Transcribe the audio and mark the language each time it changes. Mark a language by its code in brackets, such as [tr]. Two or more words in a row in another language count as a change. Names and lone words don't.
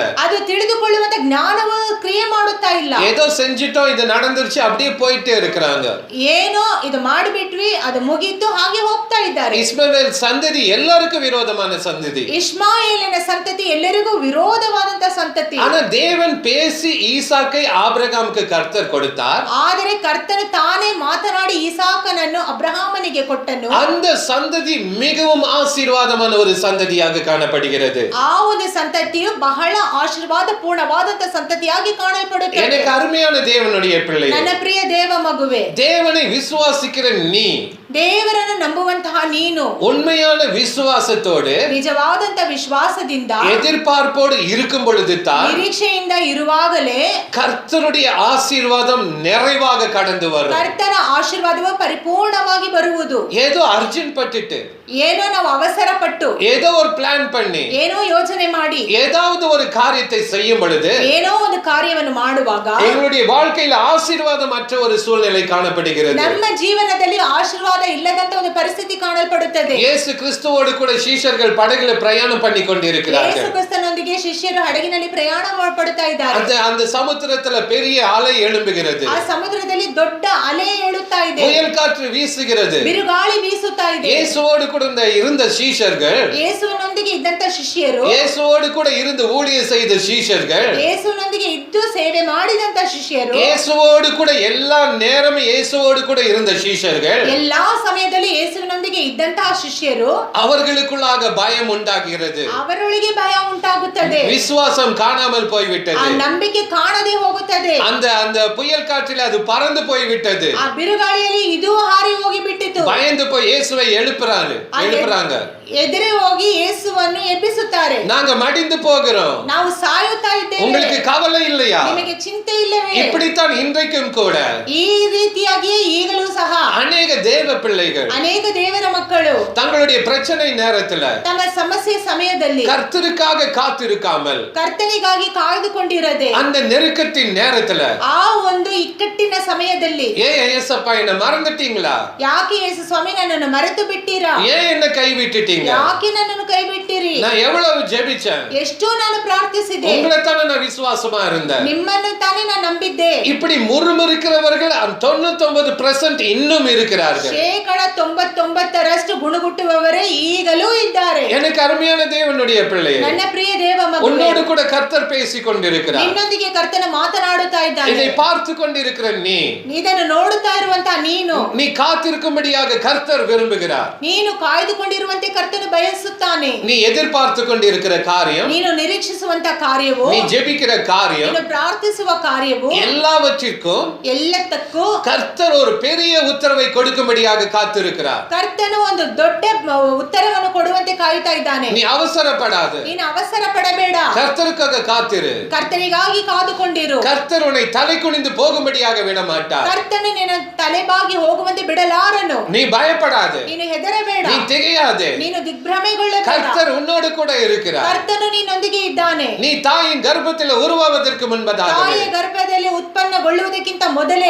[kn] ಅದು ತಿಳಿದುಕೊಳ್ಳುವಂತ ಜ್ಞಾನವು ಕ್ರಿಯೆ ಮಾಡುತ್ತಾ ಇಲ್ಲ. [ta] ஏதோ செஞ்சிட்டோம், இது நடந்துருச்சு, அப்படியே போயிட்டே இருக்கிறாங்க. [kn] ಏನೋ ಇದು ಮಾಡಿಬಿಟ್ವಿ, ಅದು ಮುಗೀತು, ಹಾಗೆ ಹೋಗ್ತಾ ಇದ್ದಾರೆ. [ta] இஸ்மவேல் சந்ததி எல்லாருக்கும் விரோதமான சந்ததி. [kn] ಇಷ್ಮಾಯೇಲಿನ ಸಂತತಿ ಎಲ್ಲರಿಗೂ ವಿರೋಧವಾದಂತ ಸಂತತಿ. [ta] ஆனா தேவன் பேசி ஈசாக்கை ஆபிரகாமுக்கு கர்த்தர் கொடுத்தார். [kn] ಆದರೆ ಕರ್ತನು ತಾನೇ ಮಾತನಾಡಿ ಇಸಾಕನನ್ನು ಅಬ್ರಹಾಮನಿಗೆ ಕೊಟ್ಟನು. [ta] அந்த சந்ததி மிகவும் ஆசீர்வாதமான ஒரு சந்ததியாக காணப்படுகிறது. [kn] ಆ ಒಂದು ಸಂತತಿಯು ಬಹಳ ಆಶೀರ್ವಾದ ಪೂರ್ಣವಾದಂತ ಸಂತತಿಯಾಗಿ ಕಾಣಲ್ಪಡುತ್ತದೆ. [ta] எனக்கு ಅರುமையான தேவனுடைய பிள்ளை, [kn] ನನ್ನ ಪ್ರಿಯ ದೇವ ಮಗುವೆ, [ta] தேவனை விசுவாசிக்கிற நீ, [kn] ದೇವರನ್ನು ನಂಬುವಂತಹ ನೀನು [ta] உண்மையான விசுவாசத்தோடு [kn] ನಿಜವಾದಂತ ವಿಶ್ವಾಸದಿಂದ [ta] எதிர்பார்ப்போடு இருக்கும் பொழுது தான் [kn] ನಿರೀಕ್ಷೆಯಿಂದ ಇರುವಾಗಲೇ [ta] கர்த்தருடைய ஆசீர்வாதம் நிறைவாக கடந்து வரும். [kn] ಕರ್ತನ ಆಶೀರ್ವಾದವು ಪರಿಪೂರ್ಣವಾಗಿ ಬರುವುದು. [ta] ஏதோ அர்ஜென்ட் பட்டுட்டு, [kn] ಏನೋ ನಾವು ಅವಸರ ಪಟ್ಟು, [ta] ஏதோ ஒரு பிளான் பண்ணி, [kn] ಏನೋ ಯೋಚನೆ ಮಾಡಿ, [ta] ஏதாவது ஒரு காரியத்தை செய்யும் பொழுது [kn] ಏನೋ ಒಂದು ಕಾರ್ಯವನ್ನು ಮಾಡುವಾಗ [ta] எங்களுடைய வாழ்க்கையில ஆசீர்வாதமற்ற ஒரு சூழ்நிலை காணப்படுகிறது. [kn] ನಮ್ಮ ಜೀವನದಲ್ಲಿ ಆಶೀರ್ವಾದ ಇಲ್ಲದಂತ ಒಂದು ಪರಿಸ್ಥಿತಿ ಕಾಣಲ್ಪಡುತ್ತದೆ. [ta] இயேசு கிறிஸ்துவோடு கூட சீஷர்கள் படகுல பிரயாணம் பண்ணி கொண்டிருக்கிறார்கள். [kn] ಯೇಸು ಕ್ರಿಸ್ತನೊಂದಿಗೆ ಶಿಷ್ಯರು ಹಡಗಿನಲ್ಲಿ ಪ್ರಯಾಣ ಮಾಡುತ್ತಾ ಇದ್ದಾರೆ. [ta] அந்த சமுத்திரத்துல பெரிய அலை எழும்புகிறது. [kn] ಆ ಸಮುದ್ರದಲ್ಲಿ ದೊಡ್ಡ ಅಲೆ ಏಳುತ್ತಾ ಇದೆ. [ta] புயல் காற்று வீசுகிறது. [kn] ಬಿರುಗಾಳಿ ಬೀಸುತ್ತಾ ಇದೆ. [ta] இயேசுவோடு கூட இருந்த சீஷர்கள், [kn] ಯೇಸುವಿನೊಂದಿಗೆ ಇದ್ದಂತ ಶಿಷ್ಯರು, [ta] இயேசுவோடு கூட இருந்து ஊழியம் செய்த சீஷர்கள், [kn] ಯೇಸುವಿನೊಂದಿಗೆ ಇದ್ದು ಸೇವೆ ಮಾಡಿದಂತ ಶಿಷ್ಯರು, [ta] இயேசுவோடு கூட எல்லா நேரமும் இயேசுவோடு கூட இருந்த சீஷர்கள், [kn] ಎಲ್ಲಾ ಸಮಯದಲ್ಲಿ ಯೇಸುವಿನೊಂದಿಗೆ ಇದ್ದಂತಹ ಶಿಷ್ಯರು, [ta] அவர்களுக்குள்ளாக பயம் உண்டாகிறது. [kn] ಅವರೊಳಗೆ ಭಯ ಉಂಟಾಗುತ್ತದೆ. [ta] விசுவாசம் காணாமல் போய்விட்டது. [kn] ಆ ನಂಬಿಕೆ ಕಾಣದೆ ಹೋಗುತ್ತದೆ. [ta] அந்த புயல் காற்றில் அது பறந்து போய்விட்டது. [kn] ಆ ಬಿರುಗಾಳಿಯಲ್ಲಿ ಇದು ಹಾರಿ ಹೋಗಿ ಬಿಟ್ಟಿತು. [ta] பயந்து போய் இயேசுவை எழுப்புறாங்க. [kn] ಎದುರೇ ಹೋಗಿ ಯೇಸುವನ್ನು ಎಬ್ಬಿಸುತ್ತಾರೆ. [ta] நாங்க மடிந்து போகிறோம், [kn] ನಾವು ಸಾಯುತ್ತಾ ಇದ್ದೇವೆ, [ta] உங்களுக்கு கவலை இல்லையா? [kn] ನಿಮಗೆ ಚಿಂತೆ ಇಲ್ಲವೇ? [ta] இப்படித்தான் இன்றைக்கும் கூட [kn] ಈ ರೀತಿಯಾಗಿಯೇ ಈಗಲೂ ಸಹ [ta] அநேக தேவ பிள்ளைகள் [kn] ಅನೇಕ ದೇವರ ಮಕ್ಕಳು [ta] தங்களுடைய பிரச்சனை நேரத்துல [kn] ತಮ್ಮ ಸಮಸ್ಯೆ ಸಮಯದಲ್ಲಿ [ta] கர்த்தருக்காக காத்திருக்காமல், [kn] ಕರ್ತನಿಗಾಗಿ ಕಾಯ್ದುಕೊಂಡಿರದೆ, [ta] அந்த நெருக்கத்தின் நேரத்துல [kn] ಆ ಒಂದು ಇಕ್ಕಟ್ಟಿನ ಸಮಯದಲ್ಲಿ [ta] ஏசப்பா என்ன மறந்துட்டீங்களா? [kn] ಯಾಕೆ ಯೇಸು ಸ್ವಾಮಿ ನನ್ನನ್ನು ಮರೆತು ಬಿಟ್ಟಿರಾ? [ta] ஏன் என்ன கைவிட்டுட்டீங்க? [kn] ಯಾಕೆ ನನ್ನನ್ನು ಕೈ ಬಿಟ್ಟಿರಿ? [ta] நான் எவ்வளவு ஜெபிச்சேன், [kn] ಎಷ್ಟೋ ನಾನು ಪ್ರಾರ್ಥಿಸಿದೆ, [ta] உங்களை தானே நான் விசுவாசமா இருந்தேன். [kn] ನಿಮ್ಮನ್ನು ತಾನೇ ನಾನು ನಂಬಿದ್ದೆ. [ta] இப்படி முறுமுறுக்கிறவர்கள் 99% இன்னும் இருக்கிறார்கள். [kn] 99% ಗುಣಗುಟ್ಟುವವರೇ ಈಗಲೂ ಇದ್ದಾರೆ. [ta] எனக்கு அருமையான தேவனுடைய பிள்ளையே, [kn] ನನ್ನ ಪ್ರಿಯ ದೇವ ಮಗುವೇ, [ta] உன்னோடு கூட கர்த்தர் பேசிக் கொண்டிருக்கிறார். [kn] ನಿನ್ನೊಂದಿಗೆ ಕರ್ತನ ಮಾತನಾಡುತ್ತಾ ಇದ್ದಾನೆ. [ta] இதை பார்த்து கொண்டிருக்கிற நீ, [kn] ಇದನ್ನು ನೋಡುತ್ತಾ ಇರುವಂತ ನೀನು, [ta] நீ காத்திருக்கும்படியாக கர்த்தர் விரும்புகிறார். [kn] ನೀನು ಕಾಯ್ದುಕೊಂಡಿರುವಂತೆ ಕರ್ತನು ಬಯಸುತ್ತಾನೆ. [ta] நீ எதிர்பார்த்து கொண்டிருக்கிற காரியம், [kn] ನೀನು ನಿರೀಕ್ಷಿಸುವಂತ ಕಾರ್ಯವು, [ta] நீ ஜெபிக்கிற காரியம், [kn] ನೀನು ಪ್ರಾರ್ಥಿಸುವ ಕಾರ್ಯವು, [ta] எல்லாவற்றிற்கும் [kn] ಎಲ್ಲದಕ್ಕೂ [ta] கர்த்தர் ஒரு பெரிய உத்தரவை கொடுக்கும்படியாக காத்திருக்கிறார். [kn] ಕರ್ತನು ಒಂದು ದೊಡ್ಡ ಉತ್ತರವನ್ನು ಕೊಡುವಂತೆ ಕಾಯುತ್ತಾ ಇದ್ದಾನೆ. [ta] நீ அவசரப்படாது, [kn] ನೀನು ಅವಸರ ಪಡಬೇಡ, [ta] கர்த்தருக்காக காத்திரு. [kn] ಕರ್ತನಿಗಾಗಿ ಕಾದುಕೊಂಡಿರು. [ta] கர்த்தர் உன்னை தலை குனிந்து போகும்படியாக விட மாட்டார். [kn] ಕರ್ತನು ನಿನ್ನ ತಲೆಬಾಗಿ ಹೋಗುವಂತೆ ಬಿಡಲಾರನು. [ta] நீ பயப்படாது, [kn] ನೀನು ಹೆದರಬೇಡ, [ta] நீ திகையாதே. [kn] ನೀನು ದಿಗ್ಭ್ರಮೆಗೊಳ್ಳಬೇಡ. [ta] கர்த்தர் உன்னோடு கூட இருக்கிறார். [kn] ಕರ್ತನು ನಿನ್ನೊಂದಿಗೆ ಇದ್ದಾನೆ. [ta] நீ தாயின் கர்ப்பத்தில் உருவாவதற்கு முன்பதாக [kn] ತಾಯಿಯ ಗರ್ಭದಲ್ಲಿ ಉತ್ಪನ್ನಗೊಳ್ಳುವುದಕ್ಕಿಂತ ಮೊದಲೇ